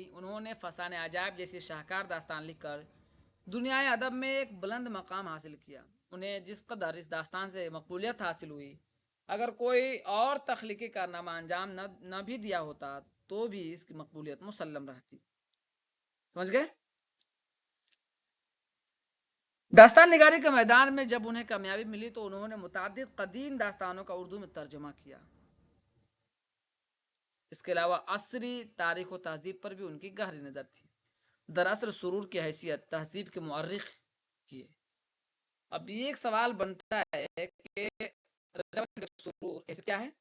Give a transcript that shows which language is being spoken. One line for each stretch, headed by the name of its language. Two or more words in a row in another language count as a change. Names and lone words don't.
Urdu: انہوں نے فسانۂ عجائب جیسی شاہکار داستان لکھ کر دنیائے ادب میں ایک بلند مقام حاصل کیا. انہیں جس قدر اس داستان سے مقبولیت حاصل ہوئی، اگر کوئی اور تخلیقی کارنامہ انجام نہ بھی دیا ہوتا تو بھی اس کی مقبولیت مسلم رہتی. سمجھ گئے? داستان نگاری کے میدان میں جب انہیں کامیابی ملی تو انہوں نے متعدد قدیم داستانوں کا اردو میں ترجمہ کیا. اس کے علاوہ عصری تاریخ و تہذیب پر بھی ان کی گہری نظر تھی. دراصل سرور کی حیثیت تہذیب کے مورخ کی ہے. اب یہ ایک سوال بنتا ہے کہ سرور کیا ہے؟